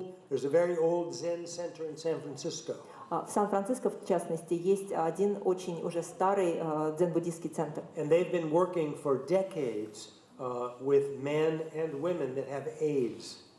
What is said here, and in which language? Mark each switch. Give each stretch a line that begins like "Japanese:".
English: There's a very old Zen center in San Francisco.
Russian: В Сан-Франциско, в частности, есть один очень уже старый дзен-буддийский центр.
English: And they've been working for decades with men and women that have AIDS.